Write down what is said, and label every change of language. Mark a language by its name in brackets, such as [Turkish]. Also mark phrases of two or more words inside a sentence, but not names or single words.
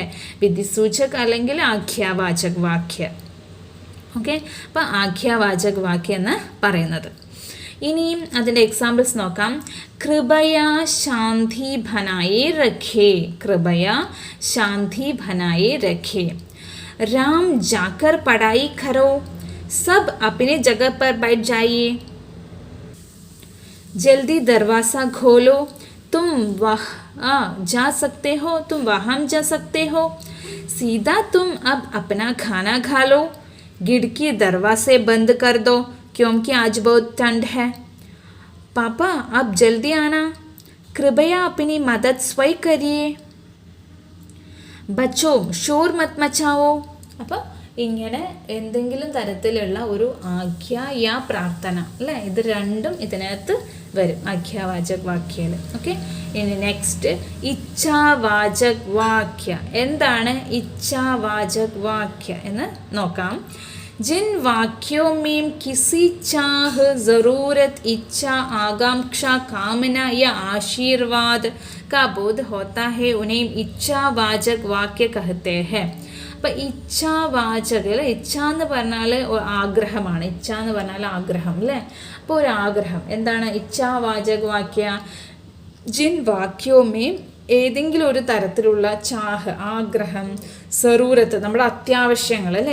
[Hindi] विधि सूचक [Malayalam] അല്ലെങ്കിൽ [Hindi] आज्ञावाचक वाक्य. [Malayalam] ഓക്കെ. അപ്പോൾ ആഖ്യാവാചക് വാക്യം എന്ന് പറയുന്നത്. ഇനിയും അതിൻ്റെ എക്സാമ്പിൾസ് നോക്കാം. [Hindi] कृपया शांति बनाए रखे. कृपया शांति बनाए रखे. राम जाकर पढ़ाई करो, सब अपने जगह पर बैठ जाइए. जल्दी दरवाज़ा खोलो, तुम वहाँ जा सकते हो, तुम वहाँ जा सकते हो. सीधा तुम अब अपना खाना खा लो. खिड़की दरवाजे बंद कर दो क्योंकि आज बहुत ठंड है. पापा आप जल्दी आना, कृपया अपनी मदद स्वयं करिए. बच्चों शोर मत मचाओ. [Malayalam] അപ്പോൾ ഇങ്ങനെ എന്തെങ്കിലും തരത്തിലുള്ള ഒരു ആഖ്യാ പ്രാർത്ഥന അല്ലേ, ഇത് രണ്ടും ഇതിനകത്ത് വരും ആഖ്യാവാചക് വാക്യയിൽ. ഓക്കെ. ഇനി നെക്സ്റ്റ് [Hindi] इच्छावाचक वाक्य. [Malayalam] എന്താണ് [Hindi] इच्छावाचक वाक्य [Malayalam] എന്ന് നോക്കാം. [Hindi] जिन वाक्यों में किसी चाह, ज़रूरत, इच्छा, आकांक्षा, कामना या आशीर्वाद का बोध होता है उन्हें इच्छावाचक वाक्य कहते हैं. [Malayalam] അപ്പം ഇച്ഛാവാചക അല്ലേ, ഇച്ഛ എന്ന് പറഞ്ഞാൽ ആഗ്രഹമാണ്, ഇച്ഛ എന്ന് പറഞ്ഞാൽ ആഗ്രഹം അല്ലേ. അപ്പോൾ ഒരു ആഗ്രഹം എന്താണ് [Hindi] इच्छावाचक वाक्य. जिन वाक्यों में [Malayalam] ഏതെങ്കിലും ഒരു തരത്തിലുള്ള ചാഹ് ആഗ്രഹം, സറൂരത്ത് നമ്മുടെ അത്യാവശ്യങ്ങൾ അല്ലേ.